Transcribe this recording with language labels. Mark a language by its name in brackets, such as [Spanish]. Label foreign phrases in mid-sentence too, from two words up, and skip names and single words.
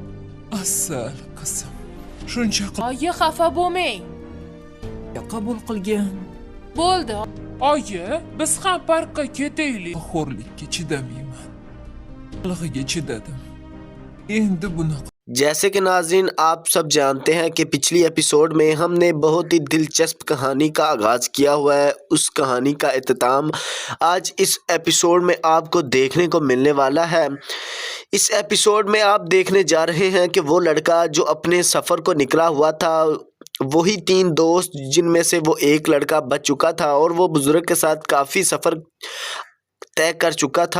[Uzbek] Asal qizim. Shuncha Oyi, xafa bo'lmang. qabul qilgan. Bo'ldi. Oyi, biz ham parkqa ketaylik. Xo'rlikka chidamayman. Lig'iga chidadim. Endi bunaqa [Hindi] जैसे कि नाज़रीन आप सब जानते हैं कि पिछली एपिसोड में हमने बहुत ही दिलचस्प कहानी का आगाज़ किया हुआ है। उस कहानी का इख्तिताम आज इस एपिसोड में आपको देखने को मिलने वाला है। इस एपिसोड में आप देखने जा रहे हैं कि वो लड़का जो अपने सफ़र को निकला हुआ था, वही 3 दोस्त जिनमें से वो एक लड़का बच चुका था और वो बुज़ुर्ग के साथ काफ़ी सफ़र तय कर चुका था।